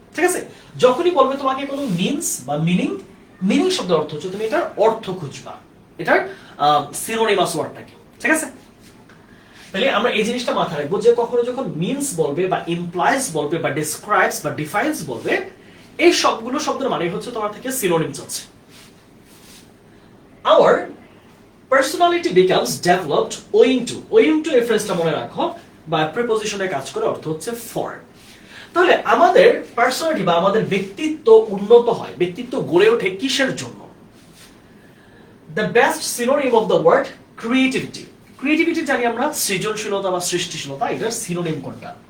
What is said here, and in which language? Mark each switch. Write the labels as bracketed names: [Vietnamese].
[Bangla] ঠিক আছে, যখনই বলবে তোমাকে কোনো মিনস বা মিনিং, মিনিং শব্দের অর্থ হচ্ছে তুমি এটার অর্থ খুঁজবা, এটার সিনোনিমাস ওয়ার্ডটা কি। ঠিক আছে, তাহলে আমরা এই জিনিসটা মাথায় রাখবো যে কখনো যখন মিনস বলবে বা ইমপ্লাইজ বলবে বা ডিসক্রাইবস বা ডিফাইন্স বলবে, এই সবগুলো শব্দের মানে হচ্ছে তোমার থেকে সিনোনিম চাচ্ছে। [English] Our personality becomes developed owing to। [Bangla] owing to এই ফ্রেজটা মনে রাখো, বা প্রিপজিশনে কাজ করে, অর্থ হচ্ছে ফর। তাহলে আমাদের পার্সোনালিটি বা আমাদের ব্যক্তিত্ব উন্নত হয়, ব্যক্তিত্ব গড়ে ওঠে কিসের জন্য? [English] The best synonym of the word creativity. [Bangla] Creativity জানি আমরা সৃজনশীলতা বা সৃষ্টিশীলতা, এটার সিনোনিম কোনটা?